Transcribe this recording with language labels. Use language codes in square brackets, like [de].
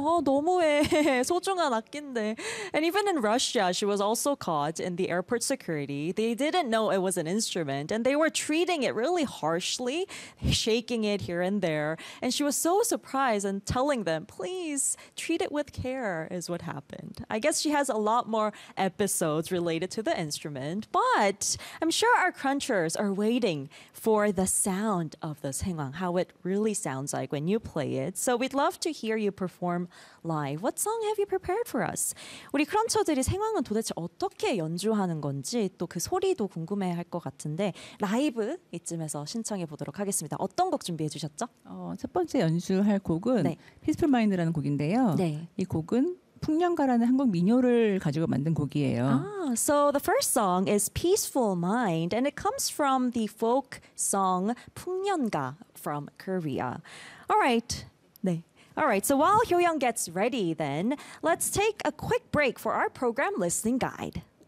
[ko] 너무해. 소중한 악기인데. [en] And even in Russia, she was also caught in the airport security. They didn't know it was an instrument and they were treating it really harshly, shaking it here and there. And she was so surprised and telling them, please treat it with care is what happened. I guess she has a lot more episodes related to the instrument, but I'm sure our crunchers are waiting for the sound of the 생황, how it really sounds like when you play it. So we'd love to hear you perform live. What song have you prepared for us? [ko] 우리 크런처들이 생황은 도대체 어떻게 연주하는 건지 또 그 소리도 궁금해할 것 같은데 라이브 이쯤에서 신청해 보도록 하겠습니다. 어떤 곡 준비해 주셨죠? 첫 번째 연주할 곡은 네. Peaceful Mind라는 곡인데요. 네. 이 곡은 풍년가라는 한국 민요를 가지고 만든 곡이에요. [en] So the first song is Peaceful Mind and it comes from the folk song 풍년가 from Korea. All right. [ko] 네. [en] All right. So while Hyoyeong gets ready then, let's take a quick break for our program listening guide.